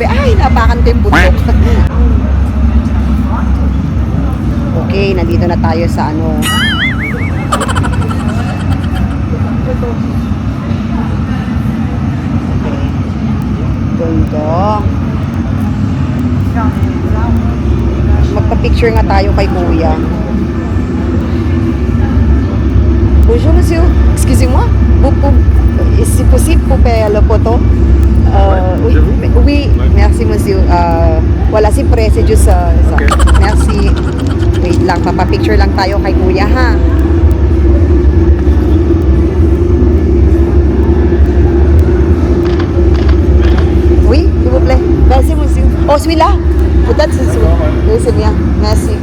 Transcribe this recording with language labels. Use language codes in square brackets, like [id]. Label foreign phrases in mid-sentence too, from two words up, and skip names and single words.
[tl] Ay, napakan ko yung bundok. Okay, nandito na tayo sa ano. Okay. Ganda. Magpa-picture nga tayo kay Kuya. [fr] Bonjour, monsieur. Excusez-moi. C'est possible pour faire la photo? Oui, merci, monsieur. [tl] Wala si pre, [fr] c'est juste ça. Merci. [tl] Wait lang, papapicture lang tayo kay Kuya, ha? [fr] Oui, s'il vous plaît. Merci, monsieur. Oh, celui-là. Peut-être c'est celui-là. Oui, c'est bien. Merci.